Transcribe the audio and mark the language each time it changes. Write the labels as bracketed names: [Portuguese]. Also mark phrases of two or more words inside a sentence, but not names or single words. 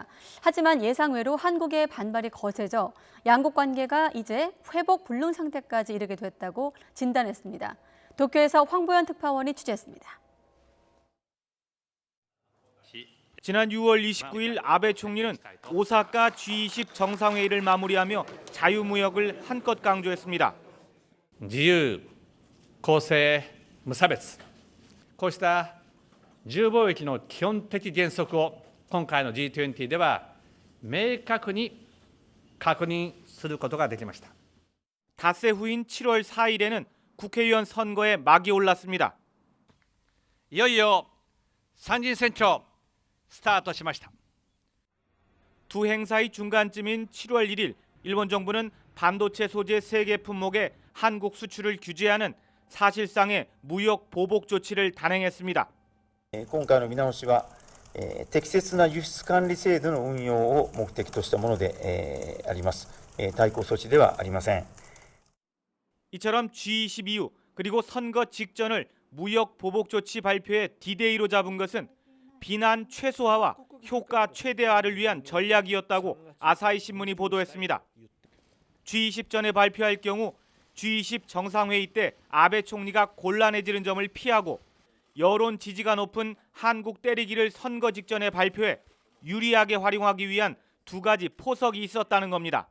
[Korean] 하지만 예상외로 한국의 반발이 거세져 양국 관계가 이제 회복 불능 상태까지 이르게 됐다고 진단했습니다. 도쿄에서 황보현 특파원이 취재했습니다. 지난 6월 29일 아베 총리는 오사카 G20 정상회의를 마무리하며 자유무역을 한껏 강조했습니다. [Japanese] 自由、公正、無差別、 こうした自由貿易の基本的原則を今回の G20 では明確に確認することができました。 [Korean] 닷새 후인 7월 4일에는 국회의원 선거에 막이 올랐습니다. [Japanese] いよいよ参議院選挙スタートしました。 [Korean] 두 행사의 중간쯤인 7월 1일 일본 정부는 반도체 소재 세계 품목의 한국 수출을 규제하는 사실상의 무역 보복 조치를 단행했습니다. [Japanese] 今回の見直しは、適切な輸出管理制度の運用を目的としたもので、あります。対抗措置ではありません。 [Korean] 이처럼 G20 이후 그리고 선거 직전을 무역 보복 조치 발표의 디데이로 잡은 것은 비난 최소화와 효과 최대화를 위한 전략이었다고 아사히 신문이 보도했습니다. G20 전에 발표할 경우 G20 정상회의 때 아베 총리가 곤란해지는 점을 피하고 여론 지지가 높은 한국 때리기를 선거 직전에 발표해 유리하게 활용하기 위한 두 가지 포석이 있었다는 겁니다.